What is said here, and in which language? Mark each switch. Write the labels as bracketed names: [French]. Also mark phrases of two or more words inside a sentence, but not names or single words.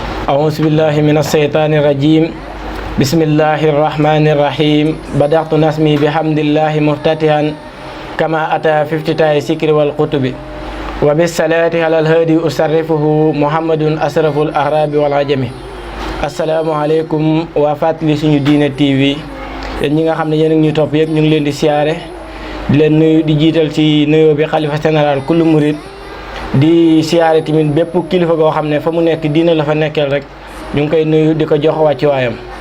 [Arabic] أعوذ بالله من الشيطان الرجيم بسم الله الرحمن الرحيم بدأت نسمي بحمد الله مفتتحا كما أتى في افتتاح الذكر والكتب وبالصلاة على الهادي أشرفه محمد أشرف الأعراب والعجم. [Wolof] asalaamaaleykum waa Fàttali Suñu Diine TV yéen ñi nga xam ne yéen a ngi ñuy topp yëpp ñu ngi leen di siyaare di leen nuyu di jiital ci nuyoo bi xalifa général kullu murid di siyaare tamit bépp kilifa goo xam ne fa mu nekk diine la fa nekkeel rek ñu ngi koy nuyu di ko jox wàcci waayam